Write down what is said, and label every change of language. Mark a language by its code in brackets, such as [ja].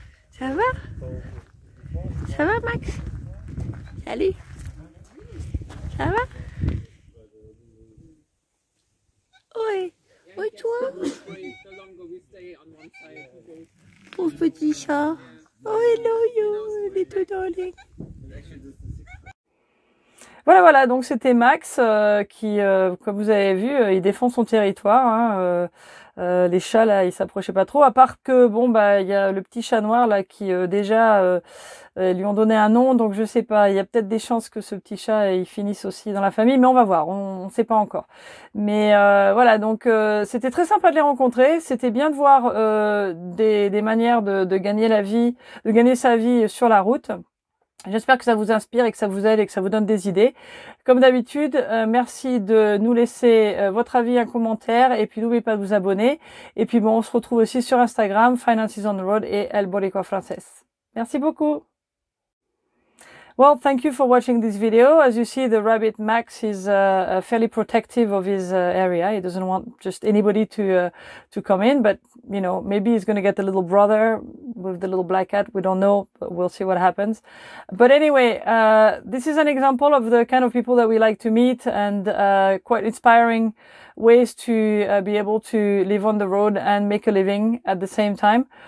[fr] Ça va? Ça va Max? Salut. Ça va? Oui. Oui toi? [en] The longer we stay on one side, okay. [fr] Pauvre petit chat. [en] Oh hello you, little darling. [fr] Voilà, donc c'était Max qui, comme vous avez vu, il défend son territoire. Hein, les chats là, ils s'approchaient pas trop. À part que bon bah il y a le petit chat noir là qui déjà lui ont donné un nom, donc je sais pas. Il y a peut-être des chances que ce petit chat il finisse aussi dans la famille, mais on va voir. On sait pas encore. Mais voilà, donc c'était très sympa de les rencontrer. C'était bien de voir des manières de gagner la vie, de gagner sa vie sur la route. J'espère que ça vous inspire et que ça vous aide et que ça vous donne des idées. Comme d'habitude, merci de nous laisser votre avis, un commentaire, et puis n'oubliez pas de vous abonner. Et puis bon, on se retrouve aussi sur Instagram, Finances on the Road et El Boricua Français. Merci beaucoup. [en] Well, thank you for watching this video. As you see, the rabbit Max is fairly protective of his area. He doesn't want just anybody to come in, but you know, maybe he's going to get the little brother with the little black cat. We don't know, but we'll see what happens. But anyway, this is an example of the kind of people that we like to meet, and quite inspiring ways to be able to live on the road and make a living at the same time.